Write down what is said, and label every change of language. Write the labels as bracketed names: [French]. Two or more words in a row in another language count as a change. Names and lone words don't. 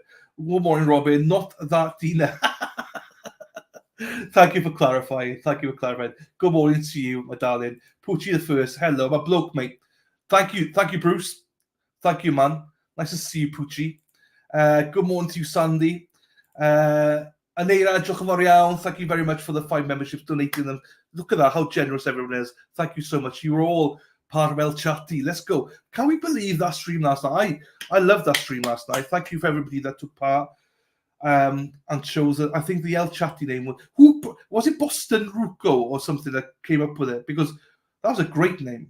[English] Good morning, Robin. Not that Dina. Thank you for clarifying. Good morning to you, my darling. Poochie the first. Hello, my bloke, mate. Thank you, Bruce. Thank you, man. Nice to see you, Poochie. Good morning to you, Sandy. [Welsh] Anera, diolch yn fawr iawn. [English] Thank you very much for the 5 memberships, donating them. Look at that, how generous everyone is. Thank you so much. You were all part of El Chatty. Let's go. Can we believe that stream last night? I loved that stream last night. Thank you for everybody that took part. and chose I think the El Chatty name was it Boston Ruco or something that came up with it, because that was a great name.